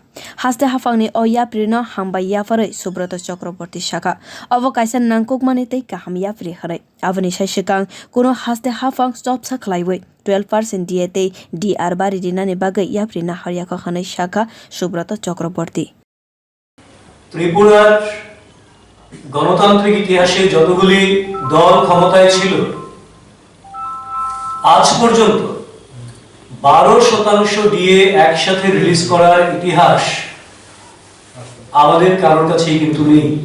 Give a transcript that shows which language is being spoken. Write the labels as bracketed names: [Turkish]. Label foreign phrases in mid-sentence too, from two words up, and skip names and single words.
[Kok Borok] Haste haphang ni o yapri no hambai yapharei Subrata Chakroborty shaka. Abo kaisa nangkukmani tei kaham yapri kharai. Aboni saishikang kuno haste haphang stop sakhwlaikha 12% diye tei DR bari dinani bagai yapri na haryakha khanai shaka Subrata Chakroborty. [Bangla] ত্রিপুরার গণতান্ত্রিক ইতিহাসে যতগুলি দল ক্ষমতায় ছিল আজ পর্যন্ত 12% ডিএ একসাথে রিলিজ করার ইতিহাস আমাদের কারোর কাছেই কিন্তু নেই।